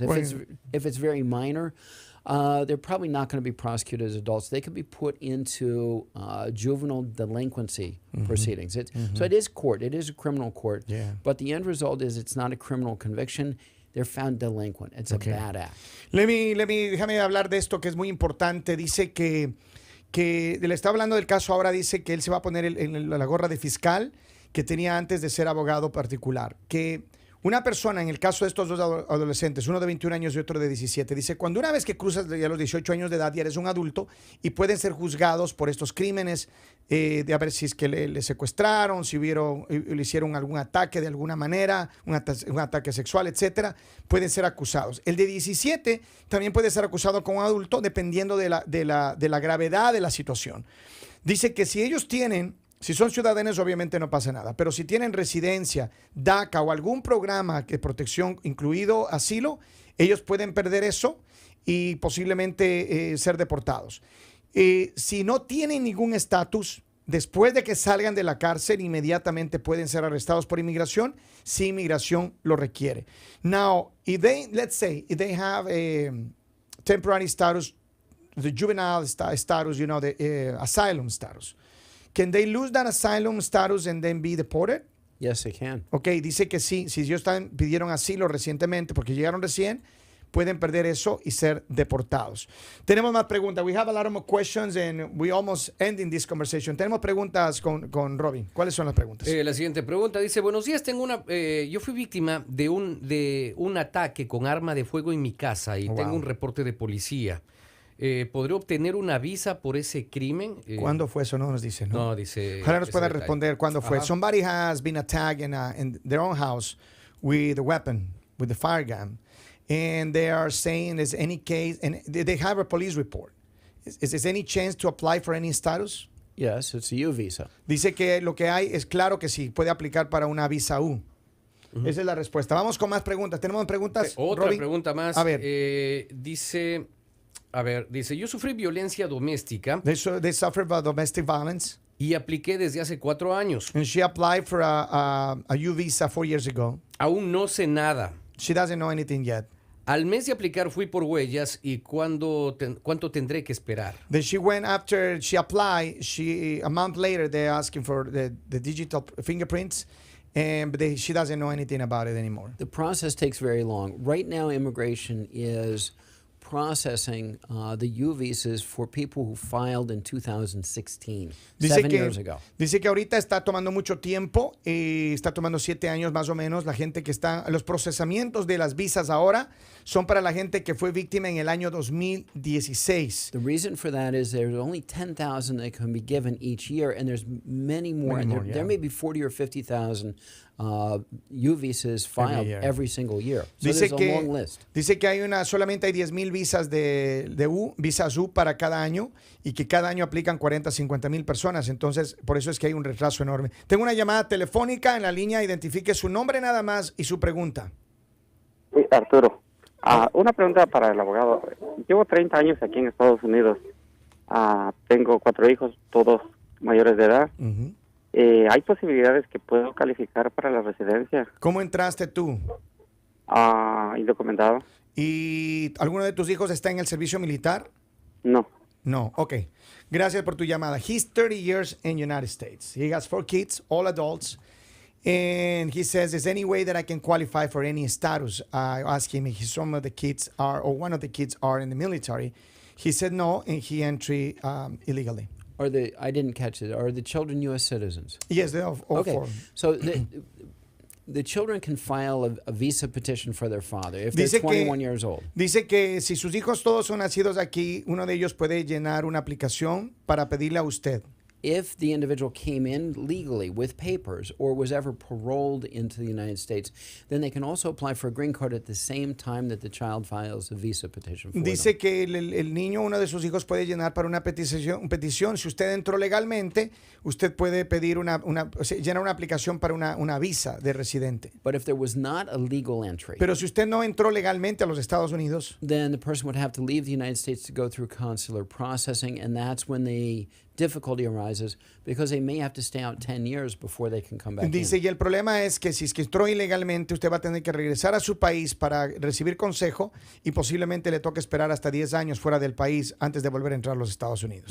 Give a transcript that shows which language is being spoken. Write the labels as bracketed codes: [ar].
[en] If it's very minor, they're probably not going to be prosecuted as adults. They could be put into juvenile delinquency proceedings. So it is court. It is a criminal court. But the end result is it's not a criminal conviction. They're found delinquent. It's a bad act. [es] Déjame hablar de esto que es muy importante. Dice que le está hablando del caso ahora. Dice que él se va a poner la gorra de fiscal que tenía antes de ser abogado particular. Que una persona, en el caso de estos dos adolescentes, uno de 21 años y otro de 17, dice, cuando una vez que cruzas ya los 18 años de edad ya eres un adulto y pueden ser juzgados por estos crímenes, de a ver si es que le secuestraron, si le hicieron algún ataque de alguna manera, un ataque sexual, etcétera, pueden ser acusados. El de 17 también puede ser acusado como adulto dependiendo de la gravedad de la situación. Dice que si son ciudadanos, obviamente no pasa nada. Pero si tienen residencia, DACA o algún programa de protección, incluido asilo, ellos pueden perder eso y posiblemente ser deportados. Si no tienen ningún estatus, después de que salgan de la cárcel, inmediatamente pueden ser arrestados por inmigración si inmigración lo requiere. [en] Now, let's say, if they have a temporary status, the juvenile status, the asylum status, can they lose that asylum status and then be deported? Yes, they can. [es] Ok, dice que sí. Si ellos pidieron asilo recientemente porque llegaron recién, pueden perder eso y ser deportados. Tenemos más preguntas. [en] We have a lot of more questions and we almost ending this conversation. [es] Tenemos preguntas con Robin. ¿Cuáles son las preguntas? La siguiente pregunta dice, buenos días, yo fui víctima de un ataque con arma de fuego en mi casa y tengo un reporte de policía. ¿Podré obtener una visa por ese crimen? ¿Cuándo fue eso? No nos dice, ¿no? No, dice... Ojalá nos pueda responder cuándo fue. [en] Somebody has been attacked in their own house with a weapon, with the fire gun. And they are saying, is any case, and they have a police report. Is there any chance to apply for any status? Yes, it's a U visa. [es] Dice que lo que hay es claro que sí, puede aplicar para una visa U. Esa es la respuesta. Vamos con más preguntas. ¿Tenemos preguntas? Otra Robin? pregunta más. A ver. Dice, yo sufrí violencia doméstica. [en] They suffer by domestic violence. [es] Y apliqué desde hace 4 años. [en] And she applied for a U visa 4 years ago. [es] Aún no sé nada. [en] She doesn't know anything yet. [es] Al mes de aplicar fui por huellas y ¿cuánto tendré que esperar? [en] Then she went after she applied. A month later, they're asking for the digital fingerprints, but she doesn't know anything about it anymore. The process takes very long. Right now, immigration is processing the U visas for people who filed in 2016, 7 years ago. [es] Dice que ahorita está tomando mucho tiempo, está tomando 7 años más o menos. La gente que está, los procesamientos de las visas ahora son para la gente que fue víctima en el año 2016. [en] The reason for that is there's only 10,000 that can be given each year, and there's many more. There may be 40 or 50,000 U visas filed every single year. So there's a long list. [es] Dice que solamente hay 10,000 visas visas U para cada año y que cada año aplican 40, 50,000 personas. Entonces, por eso es que hay un retraso enorme. Tengo una llamada telefónica en la línea. Identifique su nombre nada más y su pregunta. Sí, Arturo. Una pregunta para el abogado. Llevo 30 años aquí en Estados Unidos. Tengo 4 hijos, todos mayores de edad. ¿Hay posibilidades que puedo calificar para la residencia? ¿Cómo entraste tú? Indocumentado. ¿Y alguno de tus hijos está en el servicio militar? No. No, ok. Gracias por tu llamada. [en] He's 30 years in the United States. He has 4 kids, all adults. And he says, is there any way that I can qualify for any status? I asked him if some of the kids are, or one of the kids are in the military. He said no, and he entered illegally. I didn't catch it. Are the children U.S. citizens? Yes, they're all okay. 4. So the children can file a visa petition for their father if they're 21 years old. [es] Dice que si sus hijos todos son nacidos aquí, uno de ellos puede llenar una aplicación para pedirle a usted. [en] If the individual came in legally with papers or was ever paroled into the United States, then they can also apply for a green card at the same time that the child files a visa petition for [es] Dice [en] them. [es] que el niño, uno de sus hijos, puede llenar para una petición. Si usted entró legalmente, usted puede pedir llenar una aplicación para una visa de residente. [en] But if there was not a legal entry, [es] Pero si usted no entró legalmente a los Estados Unidos, [en] then the person would have to leave the United States to go through consular processing, and that's when the difficulty arises because they may have to stay out 10 years before they can come back [es] dice, [en] in. [es] y el problema es que si es que entró ilegalmente, usted va a tener que regresar a su país para recibir consejo y posiblemente le toque esperar hasta 10 años fuera del país antes de volver a entrar a los Estados Unidos.